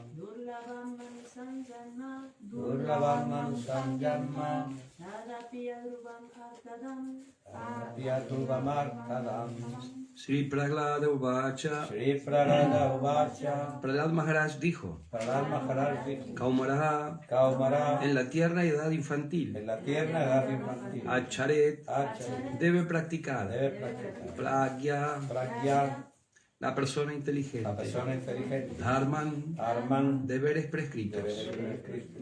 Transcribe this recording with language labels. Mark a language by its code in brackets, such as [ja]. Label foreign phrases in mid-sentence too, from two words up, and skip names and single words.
[sa] दुर्लभं मानुषं जन्म दुर्लभं मानुषं जन्म तदपि अध्रुवम् अर्थदम् तदप्य ध्रुवम् अर्थदम् श्री प्रह्लाद उवाच श्री प्रह्लाद उवाच [es] Prahlad Maharaj dijo, Prahlad Maharaj dijo [sa] Kaumara Kaumara [es] en la tierna edad infantil, en la tierna edad infantil [sa] Acharet Acharet [es] debe practicar debe practicar [sa] Pragya, Pragya [es] la persona la inteligente, persona inteligente [sa] Dharman, Dharman [es] deberes prescritos, debe ser Cristo